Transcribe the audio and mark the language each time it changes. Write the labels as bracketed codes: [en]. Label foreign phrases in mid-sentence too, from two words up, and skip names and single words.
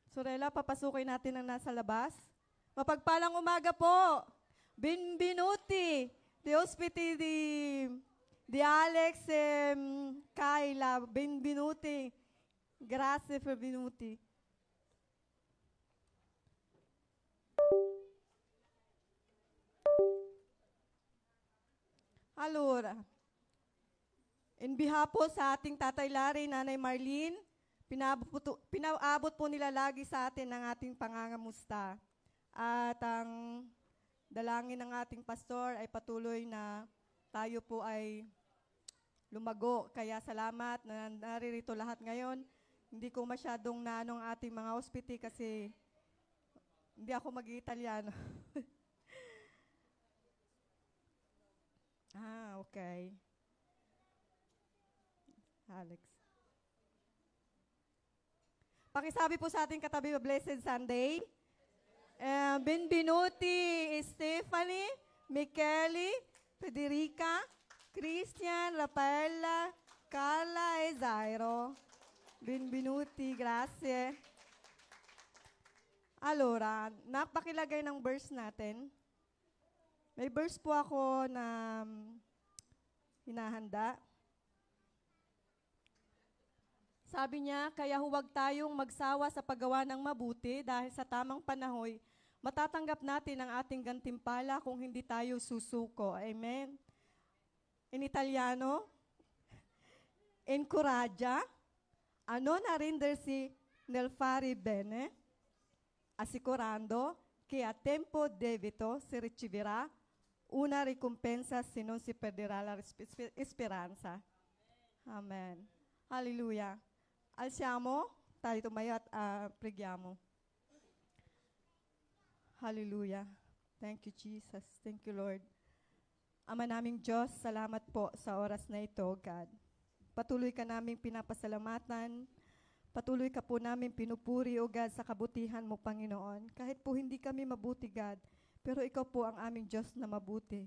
[tl] Lorela, papasukin natin ang nasa labas. Mapagpalang umaga po. [it] Benvenuti. De ospiti di Alex e Kayla. Benvenuti. Grazie per venuti. [tl] Allora, [en] in behalf [tl] po sa ating Tatay Larry, Nanay Marlene, pinaabot po nila lagi sa atin ang ating pangangamusta. At ang dalangin ng ating pastor ay patuloy na tayo po ay lumago. Kaya salamat na naririto lahat ngayon. Hindi ko masyadong naanong ating mga hospiti kasi hindi ako mag-Italiano. [en] Okay. Alex. [tl] Pakisabi po sa ating katabi, [en] Blessed Sunday. [it] Benvenuti Stephanie, Michele, Federica, Christian, Rafaela, Carla e Zairo. Benvenuti, grazie. Allora, [tl] napakilagay ng verse natin. May verse po ako na hinahanda. Sabi niya, kaya huwag tayong magsawa sa paggawa ng mabuti dahil sa tamang panahon, matatanggap natin ang ating gantimpala kung hindi tayo susuko. Amen? [it] In Italiano, encouraggia a non arrendersi nel fare bene, assicurando che a tempo debito si riceverà una ricompensa se non si perderà la speranza. Amen. Hallelujah. Alziamo, [tl] tayo tumayo at preghiamo. [en] Hallelujah. Thank you, Jesus. Thank you, Lord. [tl] Ama naming Diyos, salamat po sa oras na ito, God. Patuloy ka naming pinapasalamatan. Patuloy ka po namin pinupuri, [en] O God, [tl] sa kabutihan mo, Panginoon. Kahit po hindi kami mabuti, God, pero ikaw po ang aming Diyos na mabuti.